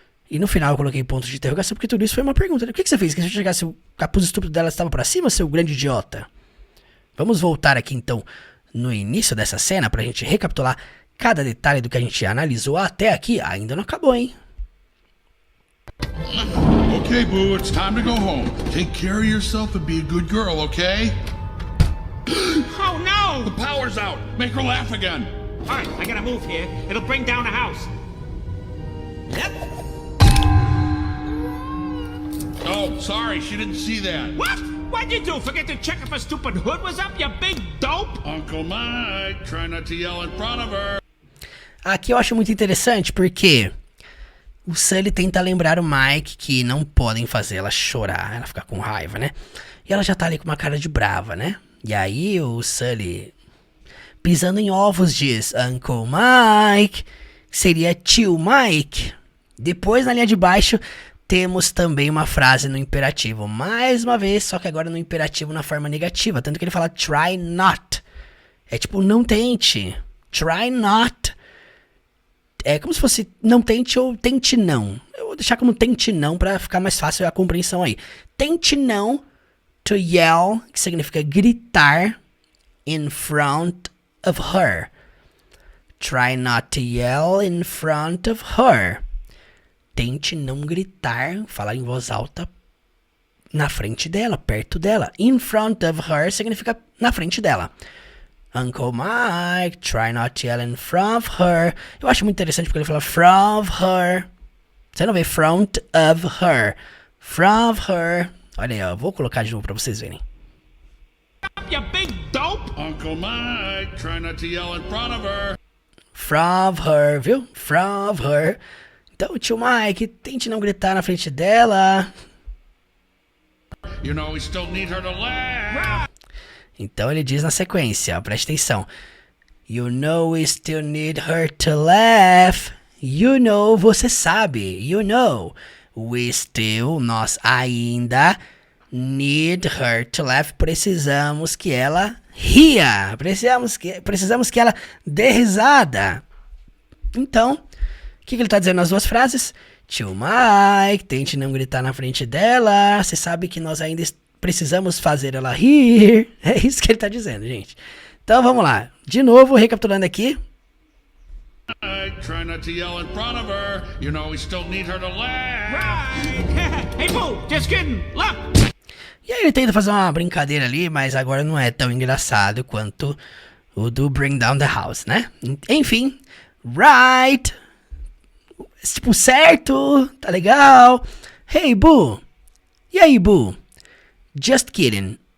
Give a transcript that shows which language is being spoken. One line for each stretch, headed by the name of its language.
Portuguese: E no final eu coloquei ponto de interrogação porque tudo isso foi uma pergunta. O que você fez? Esqueceu de checar se o capuz estúpido dela estava para cima, seu grande idiota? Vamos voltar aqui então no início dessa cena pra gente recapitular cada detalhe do que a gente analisou até aqui. Ainda não acabou, hein?
English: Okay, Boo, it's time to go home. Take care of yourself and be a good girl, okay? Oh no! The power's out. Make her laugh again. All right, I gotta move here. It'll bring down the house. Yep. Oh, sorry, she didn't see that. What? What'd you do? Forget to check if a stupid hood was up, you big dope? Uncle Mike, try not to yell in front of her.
Portuguese: Aqui eu acho muito interessante porque o Sully tenta lembrar o Mike que não podem fazer ela chorar, ela ficar com raiva, né? E ela já tá ali com uma cara de brava, né? E aí o Sully, pisando em ovos, diz
English: Uncle Mike,
Portuguese: seria tio Mike. Depois, na linha de baixo, temos também uma frase no imperativo. Mais uma vez, só que agora no imperativo na forma negativa. Tanto que ele fala
English: try not.
Portuguese: É tipo, não tente.
English: Try not.
Portuguese: É como se fosse não tente ou tente não. Eu vou deixar como tente não pra ficar mais fácil a compreensão aí. Tente não
English: to yell,
Portuguese: que significa gritar,
English: in front of her. Try not to yell in front of her.
Portuguese: Tente não gritar, falar em voz alta na frente dela, perto dela.
English: In front of her
Portuguese: significa na frente dela.
English: Uncle Mike, try not to yell in front of her.
Portuguese: Eu acho muito interessante porque ele fala
English: from her.
Portuguese: Você não vê
English: front of her. From her.
Portuguese: Olha aí, ó. Vou colocar de novo pra vocês verem.
English: You big dope! Uncle Mike, try not to yell in front of her. From her, viu? From her.
Portuguese: Então, tio Mike, tente não gritar na frente dela.
English: You know we still need her to laugh.
Portuguese: Então ele diz na sequência, ó, preste atenção.
English: You know we still need her to laugh. You know,
Portuguese: você sabe.
English: You know. We still,
Portuguese: nós ainda,
English: need her to laugh.
Portuguese: Precisamos que ela ria. Precisamos que ela dê risada. Então, o que ele tá dizendo nas duas frases? Tio Mike, tente não gritar na frente dela. Você sabe que nós ainda precisamos fazer ela rir. É isso que ele tá dizendo, gente. Então vamos lá. De novo, recapitulando aqui.
English: Try not to yell in front of her. You know we still need her to laugh. Right! Hey, Boo, just kidding. Look!
Portuguese: E aí ele tenta fazer uma brincadeira ali, mas agora não é tão engraçado quanto o do Bring Down the House, né? Enfim, right. Tipo, certo, tá legal.
English: Hey, Boo.
Portuguese: E aí, Boo?
English: Just kidding.